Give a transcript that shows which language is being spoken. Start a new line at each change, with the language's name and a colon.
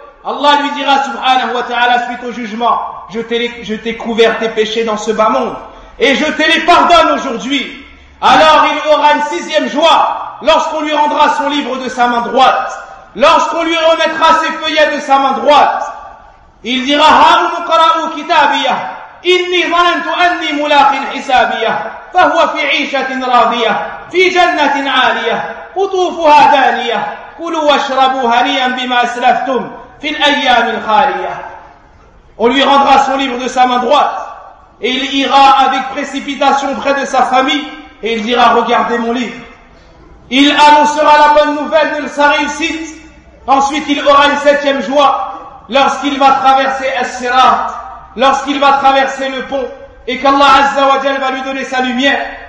French: Allah lui dira, subhanahu wa ta'ala, suite au jugement, je t'ai couvert tes péchés dans ce bas monde. Et je te les pardonne aujourd'hui. Alors il aura une sixième joie, lorsqu'on lui rendra son livre de sa main droite. Lorsqu'on lui remettra ses feuillets de sa main droite. Il dira,
Arabic: Harum qara'u kitabiyah. إني ظننت أني ملاق حسابية فهو في عيشة راضية في جنة عالية قطوفها دانية كلوا واشربوا هنيئا بما أسلفتم في الأيام الخالية.
French: On lui rendra son livre de sa main droite et il ira avec précipitation près de sa famille et il dira, regardez mon livre. Il annoncera la bonne nouvelle de sa réussite. Ensuite il aura une septième joie lorsqu'il va traverser As-Sirat, lorsqu'il va traverser le pont et qu'Allah Azza wa Jal va lui donner sa lumière.